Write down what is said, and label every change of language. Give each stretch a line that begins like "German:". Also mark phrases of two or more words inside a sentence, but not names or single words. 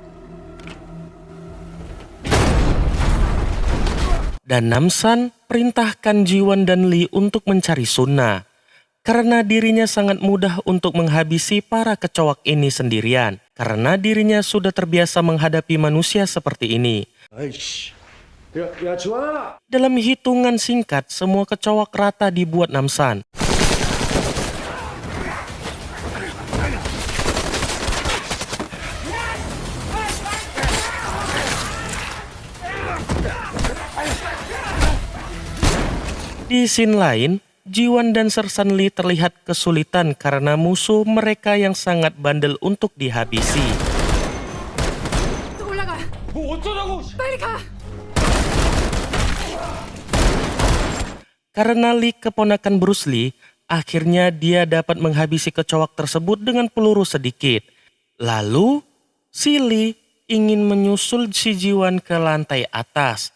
Indonesian: Dan Namsan perintahkan Jiwon dan Lee untuk mencari Sunna. Karena dirinya sangat mudah untuk menghabisi para kecoak ini sendirian. Karena dirinya sudah terbiasa menghadapi manusia seperti ini.
Korean: 아이씨. 야, 지원아!
Indonesian: Dalam hitungan singkat, semua kecoak rata dibuat Namsan. Di scene lain, Jiwon dan Sersan Lee terlihat kesulitan karena musuh mereka yang sangat bandel untuk dihabisi.
Korean: 또 올라가. 뭐 어쩌라고! 빨리 가.
Indonesian: Karena Lee keponakan Bruce Lee, akhirnya dia dapat menghabisi kecoak tersebut dengan peluru sedikit. Lalu, si Lee ingin menyusul si Jiwon ke lantai atas.